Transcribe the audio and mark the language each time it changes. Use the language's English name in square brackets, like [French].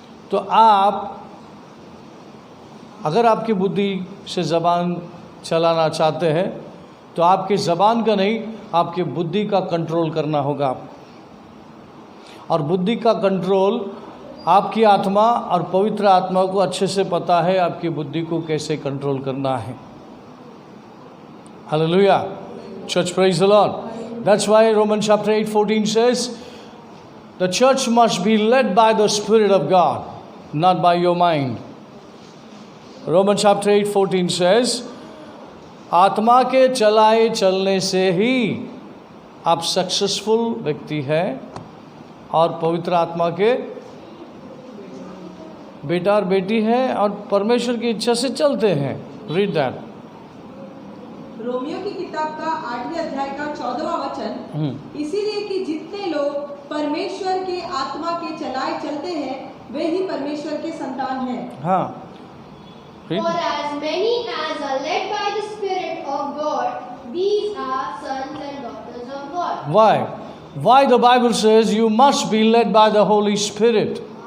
[Hindi] तो आप अगर आपकी बुद्धि से ज़बान चलाना चाहते हैं तो आपकी ज़बान का नहीं, आपकी बुद्धि का कंट्रोल करना होगा। और बुद्धि का कंट्रोल आपकी आत्मा और पवित्र आत्मा को अच्छे से पता है आपकी बुद्धि को कैसे कंट्रोल करना है। [English] Hallelujah, church, praise the lord. That's why Roman chapter 8:14 says the church must be led by the Spirit of God, not by your mind. Roman chapter 8:14 says [Hindi] आत्मा के चलाए चलने से ही आप सक्सेसफुल व्यक्ति हैं और पवित्र आत्मा के बेटा और बेटी हैं और परमेश्वर की इच्छा से चलते हैं। [English] Read that. [Hindi] रोमियो की किताब का 8वें अध्याय का 14वां वचन, इसीलिए कि जितने लोग परमेश्वर के आत्मा के चलाए चलते हैं वे ही परमेश्वर के संतान हैं। हाँ, [English] For as many as are led by the Spirit of God, these are sons and daughters of God. Why the Bible says you must be led by the Holy Spirit?